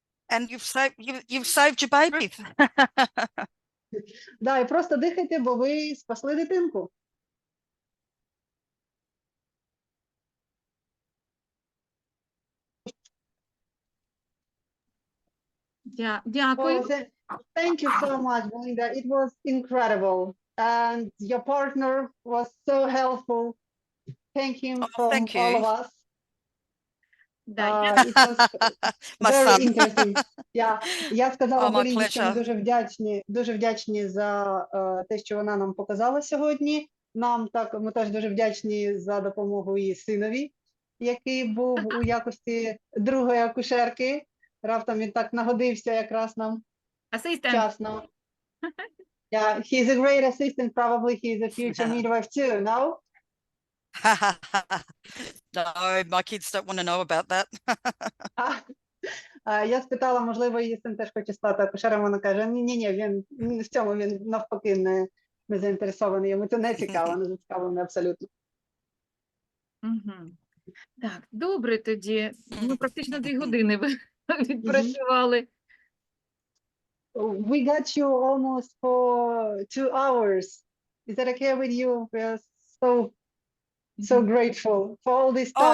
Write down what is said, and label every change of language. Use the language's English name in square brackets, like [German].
[English] And you've saved your baby. [Ukrainian] Да, і просто дихайте, бо ви спасли дитинку. Дякую. [English] Thank you so much, Belinda. It was incredible. And your partner was so helpful. Thank him from all of us. It was very interesting. [Ukrainian] Я сказала Белінді, що ми дуже вдячні за те, що вона нам показала сьогодні. Ми теж дуже вдячні за допомогу її синові, який був у якості другої акушерки. Раптом він так нагодився якраз нам вчасно. [English] Yeah, he's a great assistant. Probably he's a future midwife too, no? No, my kids don't want to know about that. [Ukrainian] Я спитала, можливо, її син теж хоче стати акушером. Вона каже, ні, він в цьому він навпаки не заінтересований. Йому це не цікаво, не зацікавлений абсолютно. Так, добре тоді. Ми практично 2 години відпрацювали. [English] We got you almost for 2 hours. Is that okay with you? We are so grateful for all this time.